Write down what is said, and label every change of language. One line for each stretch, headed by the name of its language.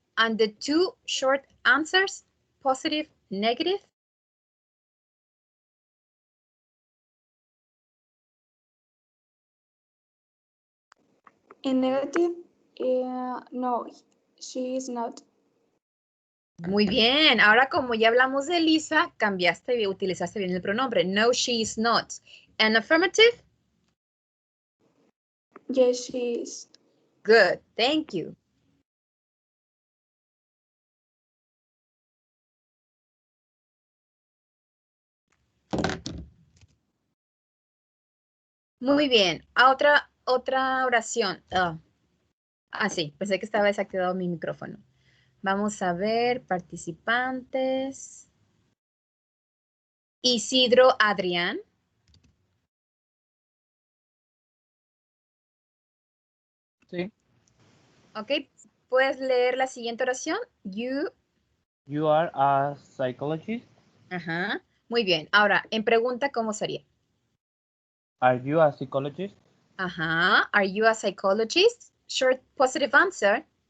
English: And the two short answers, positive, negative. In negative, no, she is not.
Spanish: Muy bien. Ahora como ya hablamos de Lisa, utilizaste bien el pronombre.
English: No, she is not. And affirmative? Yes, she is. Good. Thank you.
Spanish: Muy bien. Otra oración. Sí, pensé que estaba desactivado mi micrófono. Vamos a ver, participantes. Isidro Adrián. Sí. Ok, ¿puedes leer la siguiente oración?
English: You are a psychologist.
Spanish: Ajá. Muy bien. Ahora, en pregunta, ¿cómo sería?
English: Are you a psychologist? Ajá. Are you a psychologist? Short positive answer.